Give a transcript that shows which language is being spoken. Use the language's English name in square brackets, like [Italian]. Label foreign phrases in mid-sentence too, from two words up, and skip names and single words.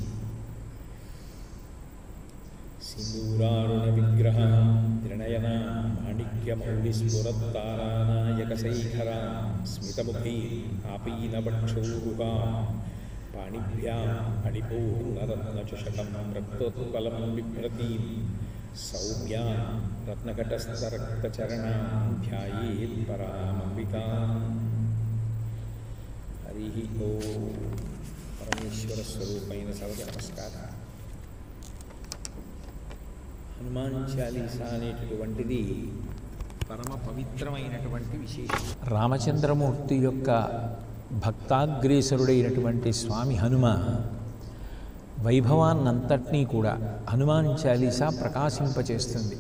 [Sanskrit] सिन्दूरारुणविग्रहां त्रिनयनां माणिक्यमौलिस्फुरत्तारानायकशैखरां स्मितमुखीम् आपीनवक्षोरुहां पाणिभ्यां मणिपूर्णरत्नचषकं रक्तोत्पलं बिभ्रतीं सौम्यां रत्नकटस्थरक्तचरणां ध्यायेत् परामम्बिकाम्। हरिः ओम्। परमेश्वरस्वरूपैన [Telugu] సర్వ నమస్కారం. హనుమాన్ చాలీసా అనేటటువంటిది పరమ పవిత్రమైనటువంటి విశేషం. రామచంద్రమూర్తి యొక్క భక్తాగ్రేసరుడైనటువంటి స్వామి హనుమ వైభవాన్నంతటినీ కూడా హనుమాన్ చాలీసా ప్రకాశింపచేస్తుంది.